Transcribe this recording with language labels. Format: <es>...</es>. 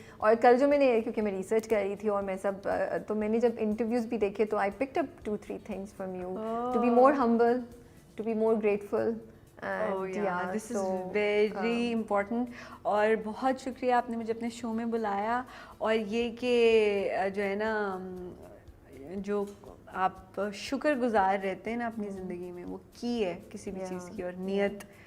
<ur>اور کل جو میں نے, کیونکہ میں ریسرچ کر رہی تھی اور میں سب, تو میں نے جب انٹرویوز بھی دیکھے تو</ur> <en>I picked up 2-3 things from you. To be more humble, to be more grateful. This is very important.</en> <ur>اور بہت شکریہ آپ نے مجھے اپنے شو میں بلایا, اور یہ کہ جو ہے نا جو آپ شکر گزار رہتے ہیں نا اپنی زندگی میں, وہ کی ہے کسی بھی چیز کی, اور نیت.</ur>